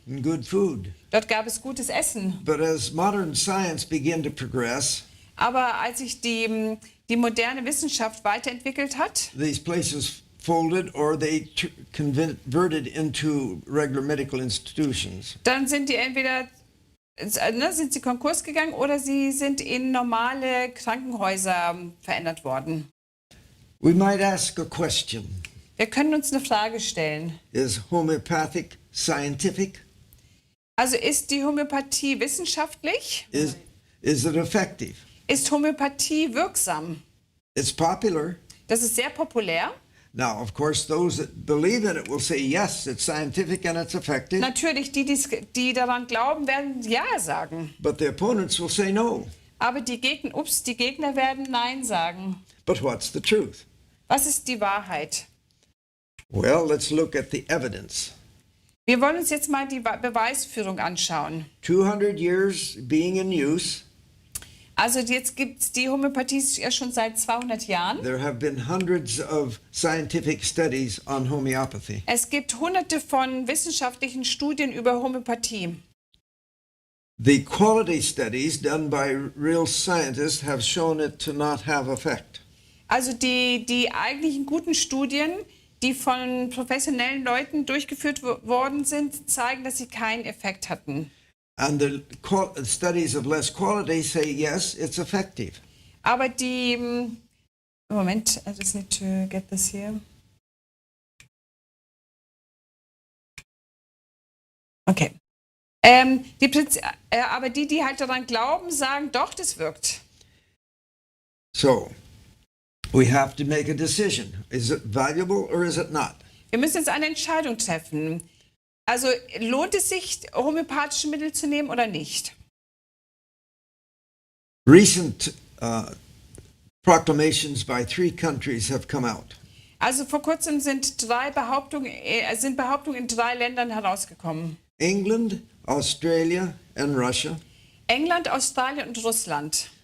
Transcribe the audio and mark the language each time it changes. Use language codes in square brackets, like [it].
[en] and good food. [de] Dort gab es gutes Essen. [en] But as modern science began to progress, [de] Aber als sich die moderne Wissenschaft weiterentwickelt hat, [en] these places folded or they converted into regular medical institutions. [de] dann sind die entweder sind sie Konkurs gegangen oder sie sind in normale Krankenhäuser verändert worden. [en] We might ask a question. [de] Wir können uns eine Frage stellen. [en] Is homeopathic scientific? [de] Also ist die Homöopathie wissenschaftlich? [en] Is it effective? [de] Ist Homöopathie wirksam? [en] It's popular. [de] Das ist sehr populär. [en] Now, of course, those that believe in it will say, yes, it's scientific and it's effective. [de] Natürlich, die daran glauben, werden Ja sagen. [en] But the opponents will say no. [de] Aber die Gegner werden Nein sagen. [en] But what's the truth? [de] Was ist die Wahrheit? [en] Well, let's look at the evidence. [de] Wir wollen uns jetzt mal die Beweisführung anschauen. [en] 200 years being in use. [de] Also jetzt gibt es die Homöopathie ja schon seit 200 Jahren. [en] There have been hundreds of scientific studies on homeopathy. [de] Es gibt hunderte von wissenschaftlichen Studien über Homöopathie. [en] The quality studies done by real scientists have shown it to not have effect. [de] Also die eigentlichen guten Studien, die von professionellen Leuten durchgeführt worden sind, zeigen, dass sie keinen Effekt hatten. [en] And the studies of less quality say, yes, it's effective. [de] Aber Moment, [en] I just need to get this here. Okay. [de] Aber die halt daran glauben, sagen, doch, das wirkt. [en] So, we have to make a decision. Is it valuable or is it not? [de] Wir müssen jetzt eine Entscheidung treffen. Also lohnt es sich, homöopathische Mittel zu nehmen oder nicht? [en] Recent proclamations by 3 countries have come out. [de] Also vor kurzem sind Behauptungen in 3 Ländern herausgekommen. [en] England, Australia, and Russia. [de] England, Australien und Russland.